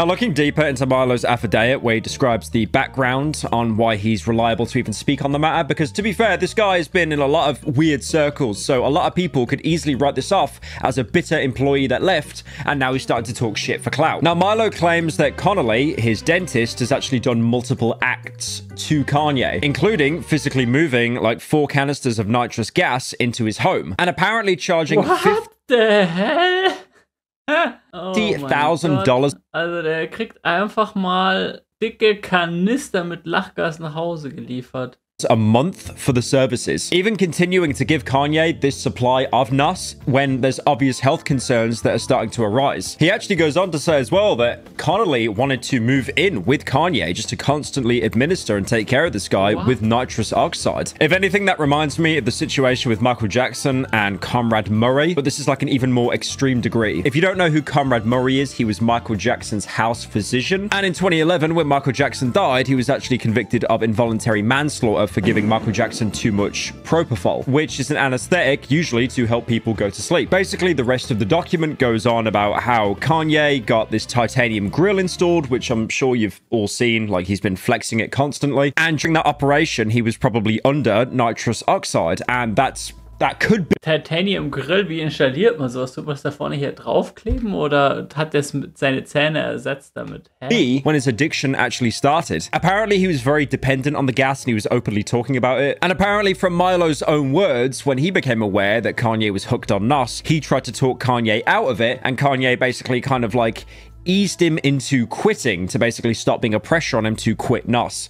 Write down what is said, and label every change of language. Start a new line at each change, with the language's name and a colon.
English: Now, looking deeper into Milo's affidavit, where he describes the background on why he's reliable to even speak on the matter, because to be fair, this guy has been in a lot of weird circles, so a lot of people could easily write this off as a bitter employee that left, and now he's starting to talk shit for clout. Now, Milo claims that Connolly, his dentist, has actually done multiple acts to Kanye, including physically moving like 4 canisters of nitrous gas into his home, and apparently charging What the hell? $50,000.
German: Also der kriegt einfach mal dicke Kanister mit Lachgas nach Hause geliefert.
English: A month for the services, even continuing to give Kanye this supply of NOS when there's obvious health concerns that are starting to arise. He actually goes on to say as well that Connolly wanted to move in with Kanye just to constantly administer and take care of this guy with nitrous oxide. If anything, that reminds me of the situation with Michael Jackson and Conrad Murray, but this is like an even more extreme degree. If you don't know who Conrad Murray is, he was Michael Jackson's house physician, and in 2011, when Michael Jackson died, he was actually convicted of involuntary manslaughter for giving Michael Jackson too much propofol, which is an anesthetic usually to help people go to sleep. Basically, the rest of the document goes on about how Kanye got this titanium grill installed, which I'm sure you've all seen, like he's been flexing it constantly. And during that operation, he was probably under nitrous oxide, and that could be
German: Titanium Grill, wie installiert man sowas? Tut man das da vorne hier draufkleben oder hat der seine Zähne ersetzt damit? Hä?
English: When his addiction actually started. Apparently, he was very dependent on the gas and he was openly talking about it. And apparently, from Milo's own words, when he became aware that Kanye was hooked on NOS, he tried to talk Kanye out of it, and Kanye basically kind of like eased him into quitting to basically stop being a pressure on him to quit NOS.